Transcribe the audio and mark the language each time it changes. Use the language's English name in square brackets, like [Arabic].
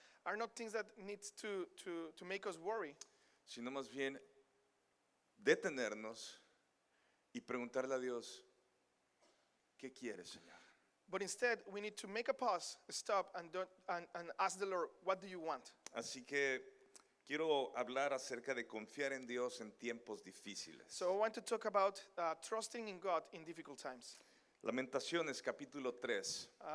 [English] are not things that needs to make us worry, [Spanish] sino más bien detenernos y preguntarle a Dios, ¿qué quieres, Señor? [English] but instead we need to make a pause, stop, and ask the Lord, what do you want? [Spanish] Así que quiero hablar acerca de confiar en Dios en tiempos difíciles. [English] So I want to talk about trusting in God in difficult times. [Spanish] Lamentaciones capítulo 3,